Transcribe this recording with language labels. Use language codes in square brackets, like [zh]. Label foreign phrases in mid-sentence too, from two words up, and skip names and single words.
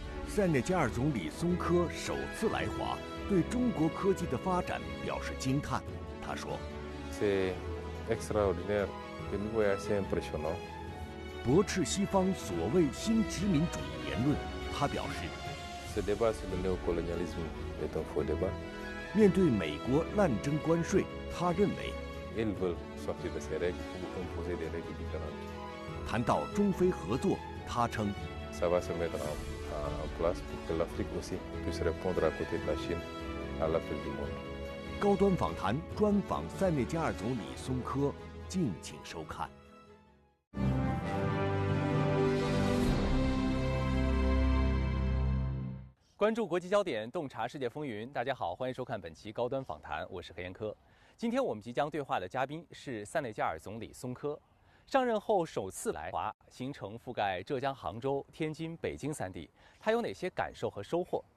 [zh] 塞内加尔总理松科首次来华，对中国科技的发展表示惊叹。他说 [fr] C'est extraordinaire, de nouveau assez impressionnant。 [zh] 驳斥西方所谓新殖民主义言论，他表示 [fr] Ce débat sur le néocolonialisme est un faux débat。 [zh] 面对美国滥征关税，他认为 [fr] Ils veulent sortir de ces règles ou imposer des règles différentes。 [zh] 谈到中非合作，他称 [fr] Ça va se mettre en place pour que l'Afrique aussi puisse répondre à côté de la Chine à l'appel du monde。 [zh] 高端访谈专访塞内加尔总理松科，敬请收看。关注国际焦点，洞察世界风云。大家好，欢迎收看本期高端访谈，我是何彦科。今天我们即将对话的嘉宾是塞内加尔总理松科，上任后首次来华，行程覆盖浙江、杭州、天津、北京3地，他有哪些感受和收获？